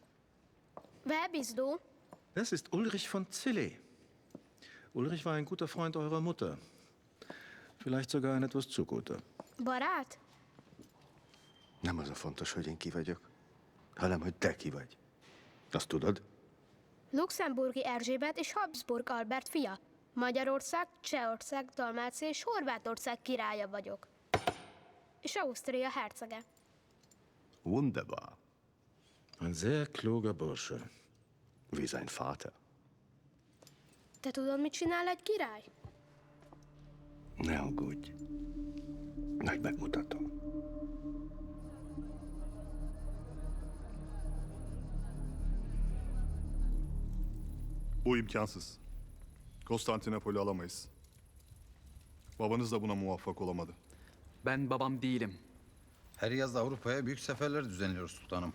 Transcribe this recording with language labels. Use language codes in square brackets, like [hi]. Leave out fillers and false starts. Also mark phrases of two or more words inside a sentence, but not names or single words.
[de] Wer bist du? Das ist Ulrich von Zille. Ulrich war ein guter Freund eurer Mutter. Vielleicht sogar ein etwas zu guter. [hu] Barát? Nem az a fontos, hogy én ki vagyok, hanem hogy te ki vagy. Azt tudod? Luxemburgi Erzsébet és Habsburg Albert fia. Magyarország, Csehország, Dalmácia és Horvátország királya vagyok. És Ausztria hercege. [de] Wunderbar. Ein sehr kluger Bursche. Wie sein Vater. [hu] Te tudod, mit csinál egy király? Ne aggódj. Majd megmutatom. [tr] Bu imkansız. Konstantinopol'ü alamayız. Babanız da buna muvaffak olamadı. Ben babam değilim. Her yaz Avrupa'ya büyük seferler düzenliyoruz sultanım.